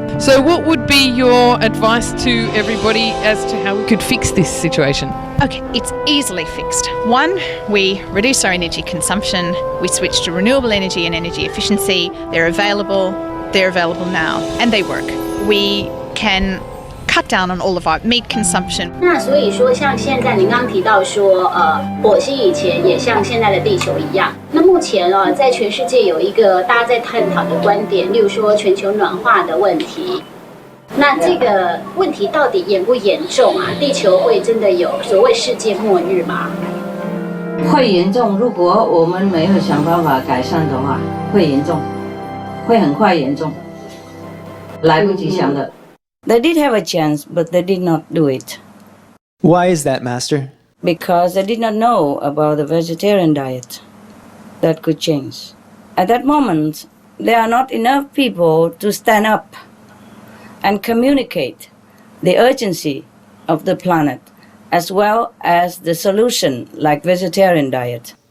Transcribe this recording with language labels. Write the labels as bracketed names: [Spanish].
[English] So what would be your advice to everybody as to how we could fix this situation? Okay, it's easily fixed. One, we reduce our energy consumption, we switch to renewable energy and energy efficiency. They're available now, and they work. We can cut down on all of our meat consumption. [Chinese] 那所以说，像现在您刚提到说，火星以前也像现在的地球一样。那目前在全世界有一个大家在探讨的观点，例如说全球暖化的问题。那这个问题到底严不严重啊？地球会真的有所谓世界末日吗？会严重，如果我们没有想办法改善的话，会严重，会很快严重，来不及想的。 [English] They did have a chance, but they did not do it. Why is that, Master? Because they did not know about the vegetarian diet that could change. At that moment, there are not enough people to stand up and communicate the urgency of the planet as well as the solution like vegetarian diet.